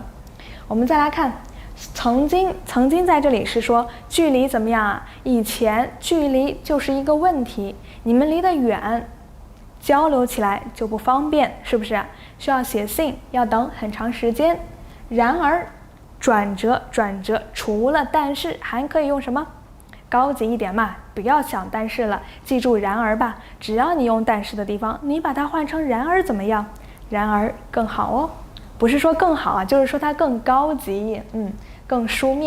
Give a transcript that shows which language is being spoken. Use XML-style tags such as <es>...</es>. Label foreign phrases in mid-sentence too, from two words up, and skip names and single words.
<zh>我們再來看，曾經在這裡是說距離怎麼樣啊？以前距離就是一個問題，你們離得遠，交流起來就不方便，是不是？需要寫信，要等很長時間。然而，轉折，除了但是還可以用什麼？高級一點嘛，不要想但是了，記住然而吧。只要你用但是的地方，你把它換成然而怎麼樣？然而更好哦，不是說更好啊，就是說它更高級，更書面。</zh>